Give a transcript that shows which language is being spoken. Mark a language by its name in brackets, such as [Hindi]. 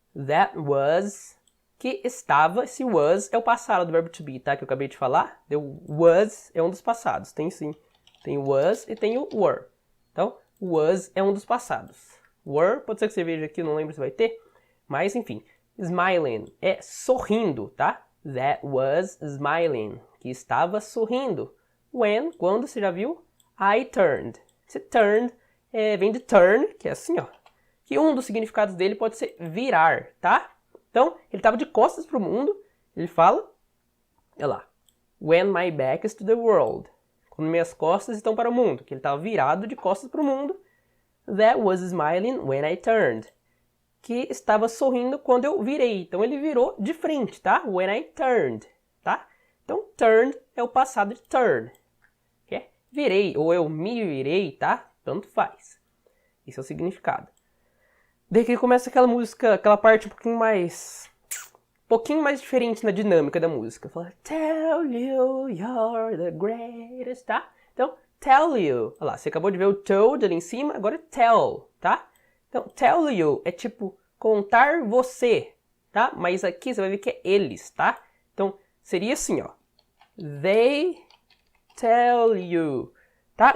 [English] That was, [Portuguese] que estava. Esse was é o passado do verbo to be, tá? Que eu acabei de falar. O was é um dos passados. Tem sim. Tem o was e tem o were. Então, was é um dos passados. Were, pode ser que você veja aqui, não lembro se vai ter. Mas, enfim. Smiling é sorrindo, tá? [English] That was smiling, [Portuguese] que estava sorrindo. When, quando, você já viu? [English] I turned. [Portuguese] Esse turned vem de turn, que é assim, ó. Que um dos significados dele pode ser virar, tá? Então, ele estava de costas para o mundo. Ele fala, olha lá. [English] When my back is to the world. [Portuguese] Quando minhas costas estão para o mundo. Que ele estava virado de costas para o mundo. [English] That was smiling when I turned. [Portuguese] Que estava sorrindo quando eu virei. Então, ele virou de frente, tá? [English] When I turned, [Portuguese] tá? Então, turned é o passado de turn. Que é virei, ou eu me virei, tá? Tanto faz. Esse é o significado. Daí que começa aquela música, aquela parte um pouquinho mais diferente na dinâmica da música. Fala, [English] tell you you're the greatest, [Portuguese] tá? Então, [English] tell you. [Portuguese] Olha lá, você acabou de ver o told ali em cima, agora é tell, tá? Então, [English] tell you [Portuguese] é tipo contar você, tá? Mas aqui você vai ver que é eles, tá? Então, seria assim, ó. [English] They tell you, tá?